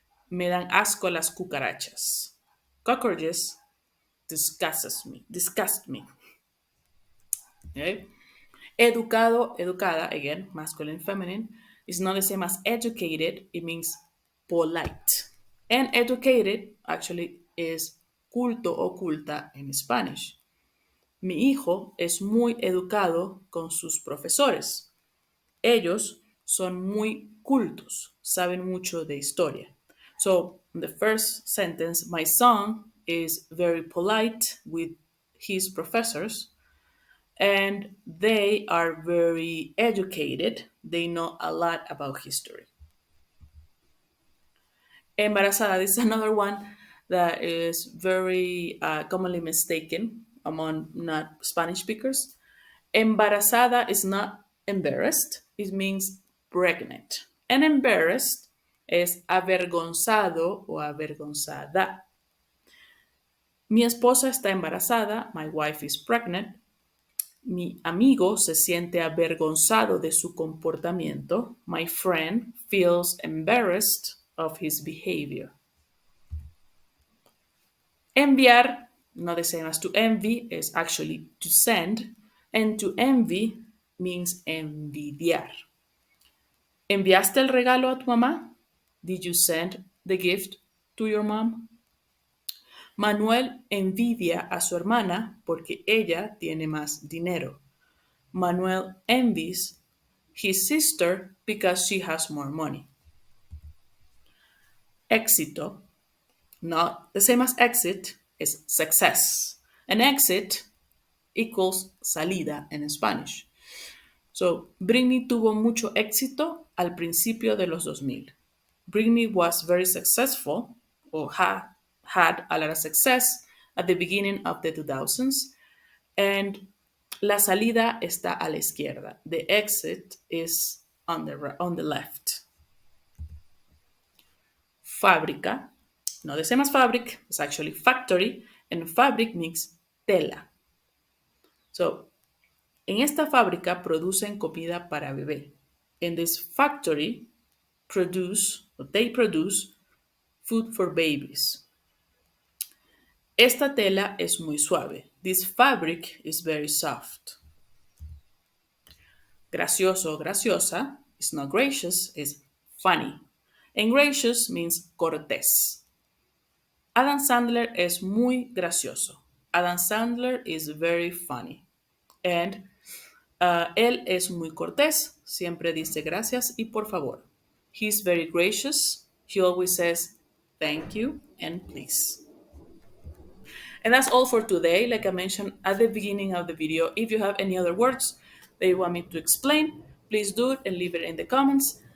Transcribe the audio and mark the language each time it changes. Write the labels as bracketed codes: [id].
[es] Me dan asco las cucarachas. [en] Cockroaches disgust me. Okay? Educado, educada, again, masculine, feminine, is not the same as educated. It means polite. And educated actually is culto o culta en Spanish. [es] Mi hijo es muy educado con sus profesores. Ellos son muy cultos, saben mucho de historia. [en] So, in the first sentence, my son is very polite with his professors, and they are very educated. They know a lot about history. Embarrasada, this is another one that is very commonly mistaken among not Spanish speakers. Embarrasada is not embarrassed, it means pregnant. And embarrassed es avergonzado o avergonzada. [es] Mi esposa está embarazada, [en] my wife is pregnant. [es] Mi amigo se siente avergonzado de su comportamiento. [en] My friend feels embarrassed of his behavior. Enviar, not the same as to envy, is actually to send. And to envy means envidiar. [es] ¿Enviaste el regalo a tu mamá? [en] Did you send the gift to your mom? [es] Manuel envidia a su hermana porque ella tiene más dinero. [en] Manuel envies his sister because she has more money. Éxito, not the same as exit, is success. An exit equals salida en Spanish. [es] So, Britney tuvo mucho éxito al principio de los 2000. [en] Britney was very successful or had a lot of success at the beginning of the 2000s. [es] And la salida está a la izquierda. [en] The exit is on the left. Fábrica, no the same as fabric, it's actually factory, and fabric means tela. [es] So, en esta fábrica producen comida para bebé. [en] In this factory, they produce food for babies. [es] Esta tela es muy suave. [en] This fabric is very soft. Gracioso, graciosa is not gracious, is funny. And gracious means cortés. [es] Adam Sandler es muy gracioso. [en] Adam Sandler is very funny. [es] And él es muy cortés. Siempre dice gracias y por favor. [en] He's very gracious. He always says thank you and please. And that's all for today. Like I mentioned at the beginning of the video, if you have any other words that you want me to explain, please do it and leave it in the comments.